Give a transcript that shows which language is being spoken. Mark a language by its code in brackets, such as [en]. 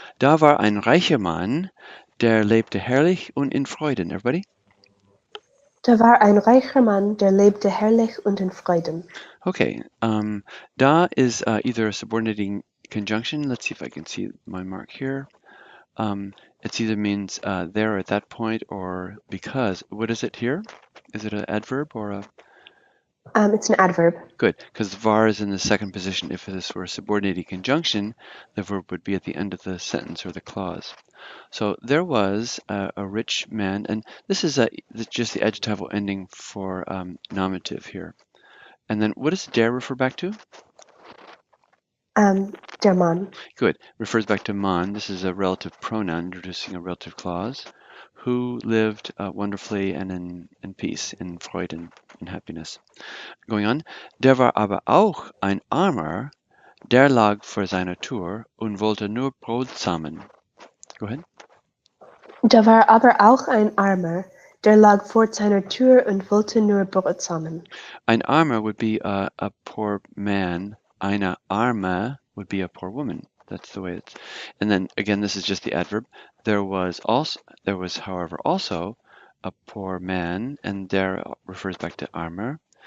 [de] Da war ein reicher Mann, der lebte herrlich und in Freuden. [en] Everybody? [de] Da war ein reicher Mann, der lebte herrlich und in Freuden. [en] Okay, da is either a subordinating conjunction. Let's see if I can see my mark here. It either means there at that point or because. What is it here? Is it an adverb or a? It's an adverb. Good, because var is in the second position. If this were a subordinating conjunction, the verb would be at the end of the sentence or the clause. So there was a rich man, and this is just the adjectival ending for nominative here. And then what does der refer back to? [de] Der Mann. [en] Good. Refers back to Mann. This is a relative pronoun introducing a relative clause. Who lived wonderfully and in peace, [de] in Freuden, [en] in happiness. Going on. [de] Der war aber auch ein Armer, der lag vor seiner Tür und wollte nur Brot sammeln. [en] Go ahead. [de] Da war aber auch ein Armer, der lag vor seiner Tür und wollte nur Brot sammeln. [en] Ein Armer would be a poor man. Eine Arme would be a poor woman. That's the way it's. And then again, this is just the adverb. There was, however, also a poor man, and there refers back to armor.